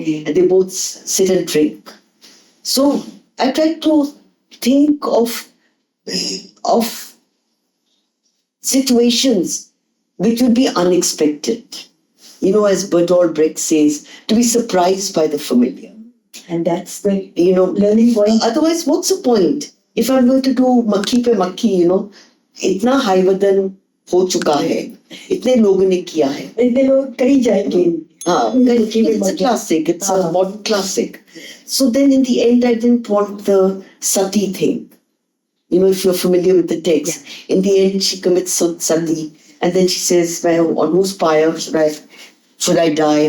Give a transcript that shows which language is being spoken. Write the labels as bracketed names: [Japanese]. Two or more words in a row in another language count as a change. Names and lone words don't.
[English] And they both sit and drink. So I tried to think of situations which would be unexpected. As Bertolt Brecht says, to be surprised by the familiar. And that's the learning point. Otherwise, what's the point? If I'm going to do [Hindi] मक्खी पे मक्खी, इतना हयवदन हो चुका है. इतने लोगों ने किया है. इतने लोग करी जाएंगे. [English] It's a classic. It's a modern classic. So then in the end, I didn't want the sati thing. If you're familiar with the text. Yeah. In the end, she commits sati. And then she says, on whose pyre should I die?